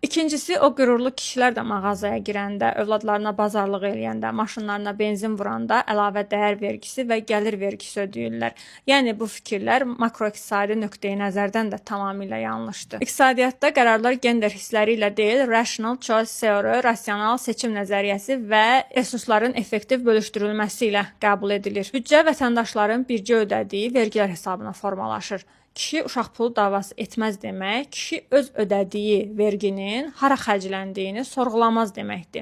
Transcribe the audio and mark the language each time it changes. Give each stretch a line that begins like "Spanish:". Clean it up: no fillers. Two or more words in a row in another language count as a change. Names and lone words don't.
Azerbaijani: İkincisi, o qürurlu kişilər də mağazaya girəndə, övladlarına bazarlıq eləyəndə, maşınlarına benzin vuranda əlavə dəyər vergisi və gəlir vergisi ödəyirlər. Yəni bu fikirlər makroiqtisadi nöqteyi nəzərdən də tamamilə yanlışdır. İqtisadiyyatda qərarlar gender hissləri ilə deyil,
English: rational choice theory,
Azerbaijani: rasional seçim nəzəriyyəsi və resursların effektiv bölüşdürülməsi ilə qəbul edilir. Büdcə vətəndaşların birgə ödədiyi vergilər hesabına formalaşır. Kişi uşaq pulu davası etməz demək, kişi öz ödədiyi verginin hara xərcləndiyini sorğulamaz deməkdir.